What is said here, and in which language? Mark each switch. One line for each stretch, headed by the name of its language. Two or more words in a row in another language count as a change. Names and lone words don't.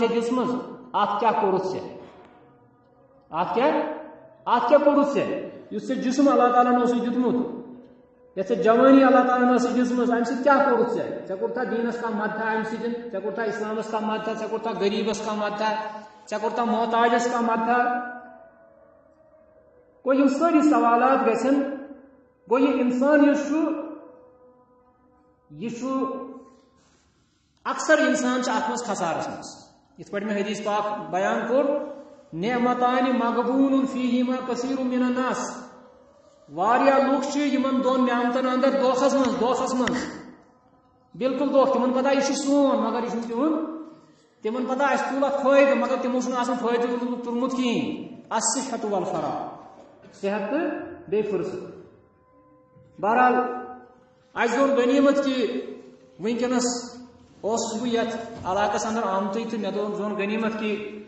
Kashmiri: چھےٚ دِژمٕژ اتھ کیٛاہ کوٚرُتھ ژےٚ اتھ کیٛاہ کوٚرُتھ ژےٚ یُس ژےٚ جسم اللہ تعالیٰ ہن اوسُے دیُتمُت یتھ ژےٚ جوٲنی اللہ تعالیٰ ہن ٲسٕے دِژمٕژ امہِ سۭتۍ کیٛاہ کوٚرُتھ ژےٚ کوٚرتھا دیٖنس کانٛہہ مدتھا امہِ سۭتۍ ژےٚ کوٚرتھا اسلامس کانٛہہ مدتھا ژےٚ کوٚرتھا غریٖبس کانٛہہ مدتھا ژےٚ کوٚرتھا محتاجس کانٛہہ مدتھا گوٚو یِم سٲری سوالات گژھن گوٚو یہِ انسان یُس چھُ یہِ چھُ اکثر انسان چھُ اتھ منٛز کھسارس منٛز یِتھ پٲٹھۍ مےٚ حدیث پاک بیان کوٚر
Arabic: نعمتان مغبون فیہما کثیر من
Kashmiri: الناس واریاہ لُکھ چھِ یِمن دۄن نعمتن اندر دھوکھس منٛز بالکل دھوکھ تِمن پتہ یہِ چھُ سون مگر یہِ چھُنہٕ تِہُنٛد تِمن پتہ اسہِ تُل اتھ فٲیدٕ مگر تِمو چھُنہٕ آسان فٲیدٕ تُلمُت کِہیٖنۍ
Arabic: الصحت والفراغ
Kashmiri: صحت تہٕ بیٚیہِ فُرصت بہرحال اسہِ دوٚن غنیٖمت کہ وٕنکیٚنس اوسُس بہٕ یتھ علاقس اندر آمتٕے تہٕ مےٚ زون غنیٖمت کہ